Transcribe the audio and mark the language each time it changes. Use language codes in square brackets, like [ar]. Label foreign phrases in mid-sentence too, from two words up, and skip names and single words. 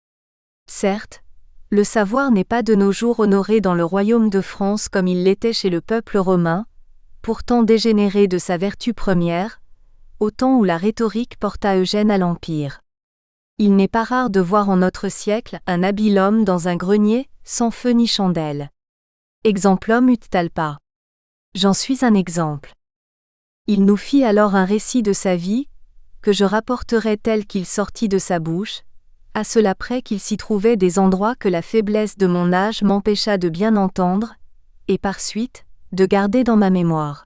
[fr] Certes, le savoir n'est pas de nos jours honoré dans le royaume de France comme il l'était chez le peuple romain, pourtant dégénéré de sa vertu première, au temps où la rhétorique porta Eugène à l'Empire. Il n'est pas rare de voir en notre siècle un habile homme dans un grenier, sans feu ni chandelle. [la] Exemplum ut talpa. [fr] J'en suis un exemple. Il nous fit alors un récit de sa vie, que je rapporterai tel qu'il sortit de sa bouche, à cela près qu'il s'y trouvait des endroits que la faiblesse de mon âge m'empêcha de bien entendre, et par suite, de garder dans ma mémoire.